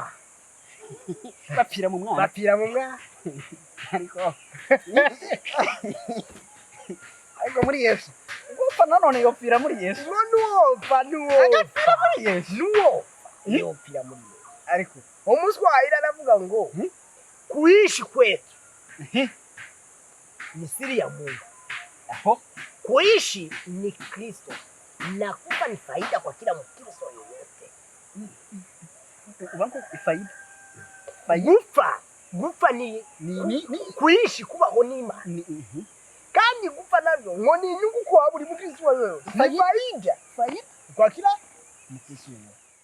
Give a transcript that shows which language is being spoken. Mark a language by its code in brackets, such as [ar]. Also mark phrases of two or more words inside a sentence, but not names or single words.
[rn] bapfira mu mwana ariko muri Yesu gupfa nanone yopfira muri Yesu nuwopfa muri Yesu yopfira muri Yesu ariko umuswahili aravuga ngo [sw] kuishi kwetu ni siri ya Mungu [rn] aho [sw] kuishi ni Kristo na kufa ni faida kwa kila Mkristo yoyote [rn] ubanko faida gufa ni kuishi kubaho n'Imana kandi gupfa nabyo ngo ni inyungu kwa buri Mkristo [sw] wewe faida kwa kila Mkristo wewe